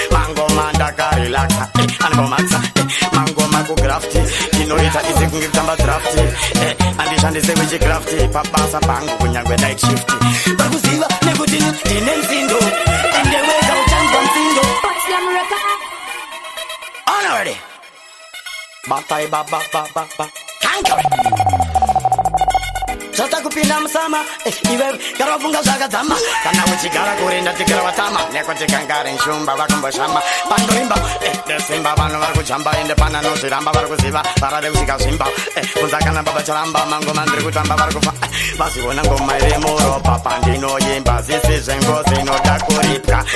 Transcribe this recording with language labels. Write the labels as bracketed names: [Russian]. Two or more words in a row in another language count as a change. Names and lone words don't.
[Shona] Mangoma ndakarelaxa. Eh, anomatsa. Eh, mangoma kugraft. Inoita izi kunge kutamba draft. Eh, handishandise witchcraft. Pabasa pangu kunyangwe [English] night shift. [Shona] Vari kuziva nekuti ndine nzindo. Ende wega uchanzwa nzindo. [English] But Slam Record. Honorary. [Shona] Batai ba, ba, ba, ba, ba. Kankare. Zvata kupinda musama, eh, iwe gara wafunga zvakadzama. Kana uchigara kure ndatigara watama, nekuti kangari nshumba vakumboshama. Pandoimba, eh, ndesimba vanhu vari kujamba, ende pana nozviramba vari kuziva, varade kusvika zvimba. Eh, kunza kana baba charamba, mangoma ndiri kutamba vari kufa. Eh, vaziona ngoma iri muropa, pandinoimba zisi zvengozi inoda kuripwa.